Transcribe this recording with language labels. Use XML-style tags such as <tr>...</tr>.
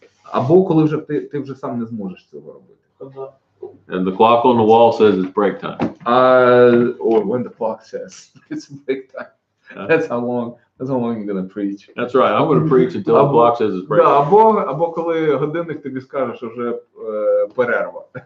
<uk>Або коли вже ти вже сам не зможеш цього робити.</uk> <en>And the clock on the wall says it's break time. Or when the clock says it's break time. That's how long you're gonna preach. That's right. I'm going to preach until the clock says it's break</en> <uk>Да,</uk> <en>time.</en> <uk>або коли годинник тобі скаже, що вже перерва.</uk>